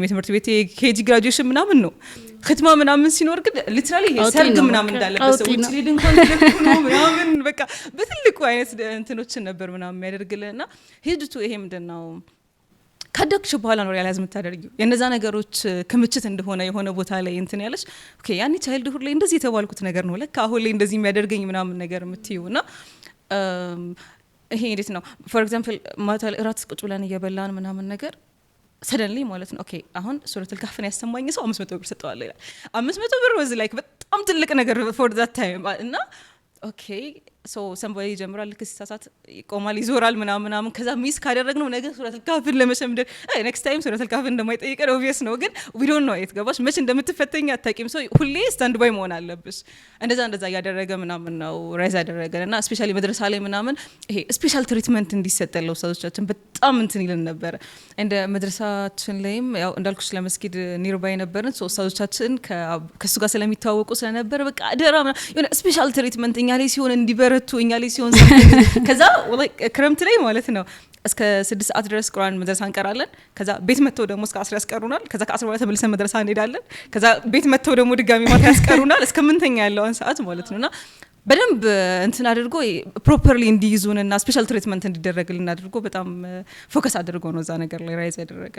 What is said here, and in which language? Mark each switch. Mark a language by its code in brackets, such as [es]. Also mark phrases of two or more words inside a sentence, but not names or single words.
[am] የትምህርት ቤት [en] KG graduation [am] ምናምን ነው ክትማ ምናምን ሲኖር ግን ሊትራሊ ሰርግ ምናምን እንዳለበት ሰው እቺ እንኳን ነው ምናምን በቃ በትልቁ አይነት እንትኖችን ነበር ምናምን የሚያደርግልንና ሂድቱ ይሄ ምንድነው ከደክሽ በኋላ ነው ሪያላይዝ የምታደርጊው የነዛ ነገሮች ክምችት እንደሆነ የሆነ ቦታ ላይ እንትን ያለሽ ኦኬ ያኔ ቻይልድሁድ ላይ እንደዚህ የተባልኩት ነገር ነው ለካ አሁን ላይ እንደዚህ የሚያደርገኝ ምናምን ነገር የምትይውና ይሄ እንዴት ነው [en] for example [am] ማታ እራት ቁጭ ብለን እየበላን ምናምን ነገር ሰደንሊ ማለት ነው ኦኬ አሁን ሱረቱል ካህፍን ያሰማኝ ሰው 500 ብር ሰጠዋል ይላል 500 ብር [en] was like [am] በጣም ትልቅ ነገር [en] for that time [am] እና [en] okay so somebody [am] ጀምራል ከሲሳሳት ይቆማል ይዞራል ምናምን ከዛ ሚስ ካደረግነው ነገር ሱረቱል ካህፍን ለመሸምደር [en] next time [am] ሱረቱል ካህፍን እንደማይጠይቀን ኦብቪየስ ነው ግን [en] we don't know it [am] ገባሽ መች እንደምትፈተኝ አታቂም ሰው ሁሌ [en] stand by [am] መሆን አለብሽ እንደዛ ያደረገ ምናምን ነው ራይዝ ያደረገና ስፔሻሊ መድረሳ ላይ ምናምን ይሄ [en] special treatment [am] እንዲሰጠለው ሰዎቻችን በጣም እንትን ይልን ነበር እንደ መድረሳችን ላይም ያው እንዳልኩሽ ለመስጊድ ኒርባይ ነበርን ሶ ሰዎቻችን ከሱ ጋር ስለሚታወቁ ስለነበር በቃ አደራ የሆነ [en] special treatment [am] እኛ ላይ ሲሆን እንዲበረቱ እኛ ላይ ሲሆን ከዛ ክረምት ላይ ማለት ነው እስከ 6 ሰዓት ድረስ ቁርአን መድረሳ እንቀራለን ከዛ ቤት መተው ደግሞ እስከ 10 ያስቀሩናል ከዛ ከ10 በኋላ ተመልሰን መድረሳ እንሄዳለን ከዛ ቤት መተው ደግሞ ድጋሚ ማታ ያስቀሩናል እስከምንተኛ ያለውን ሰዓት ማለት ነውና በደንብ እንትን አድርጎ ፕሮፐርሊ እንዲይዙንና [en] special treatment [am] እንዲደረግልን አድርጎ በጣም ፎከስ አድርጎ ነው እዛ ነገር ላይ ራይዝ ያደረገን።